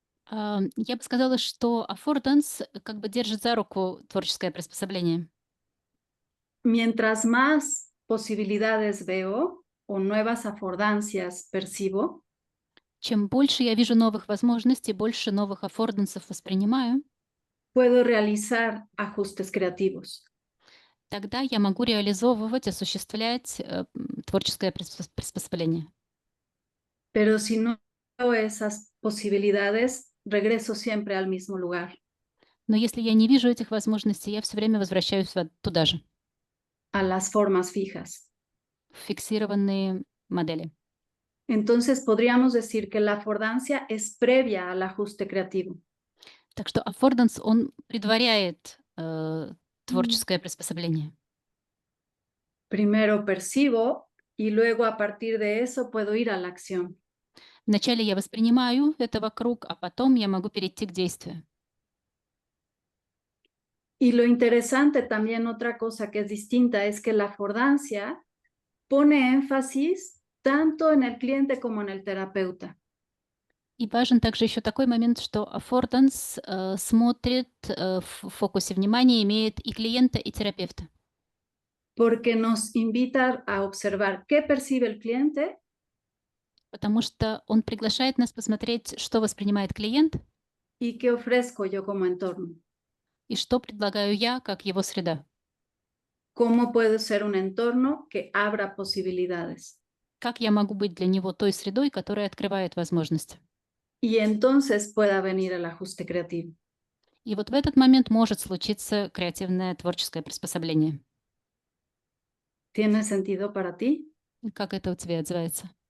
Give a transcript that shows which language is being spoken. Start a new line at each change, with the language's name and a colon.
Russian: Я бы сказала, что аффорданс как бы держит за руку творческое приспособление.
Spanish: Mientras más posibilidades veo o nuevas affordancias percibo,
Russian: чем больше я вижу новых возможностей, больше новых аффордансов воспринимаю,
Spanish: puedo realizar ajustes creativos.
Russian: тогда я могу реализовывать, осуществлять творческое приспособление.
Spanish: Pero si no veo esas posibilidades, regreso siempre al mismo lugar.
Russian: Но если я не вижу этих возможностей, я все время возвращаюсь туда же.
Spanish: A las formas fijas.
Russian: Фиксированные модели.
Spanish: Entonces podríamos decir que la affordancia es previa al ajuste creativo.
Russian: Так что аффорданс, он предваряет творческое приспособление.
Spanish: Primero percibo y luego a partir de eso puedo ir a la acción.
Russian: Вначале я воспринимаю это вокруг, а потом я могу перейти к действию.
Spanish: Y lo interesante también, otra cosa que es distinta, es que la affordancia pone énfasis tanto en el cliente como en el terapeuta.
Russian: И важен также еще такой момент, что аффорданс смотрит, в фокусе внимания имеет и клиента, и терапевта.
Spanish: Porque nos invita a observar qué percibe el cliente
Russian: Потому что он приглашает нас посмотреть, что воспринимает клиент
Spanish: y qué ofrezco yo como entorno.
Russian: и что предлагаю я, как его среда.
Spanish: ¿Cómo puede ser un entorno que abra posibilidades?
Russian: Как я могу быть для него той средой, которая открывает возможности.
Spanish: Y entonces pueda venir el ajuste creativo.
Russian: И вот в этот момент может случиться креативное творческое приспособление.
Spanish: ¿Tiene sentido para ti?
Russian: Как это у тебя отзывается?